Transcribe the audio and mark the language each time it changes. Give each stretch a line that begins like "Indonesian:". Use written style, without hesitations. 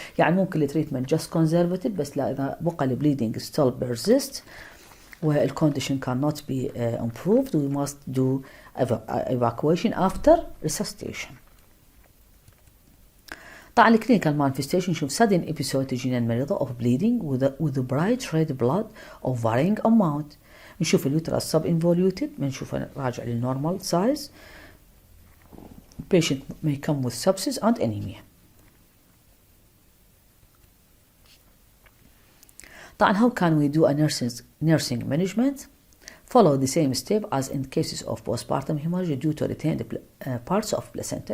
Arabic: يعني ممكن التريتمنت
English: just conservative
Arabic: بس لا إذا بقى البليدنج
English: still persists where the condition cannot be improved, we must do evacuation after resuscitation.
Arabic: طبعا الكلينيكال مانفستيشن نشوف
English: sudden episode
Arabic: تجينا المريضة
English: of bleeding with bright red blood of varying amount.
Arabic: نشوف اليوترس
English: sub involuted
Arabic: بنشوفه راجع للنورمال size.
English: Patient may come with sepsis and anemia. طبعا how can we do a nursing management? Follow the same step as in cases of postpartum hemorrhage due to retained parts of placenta.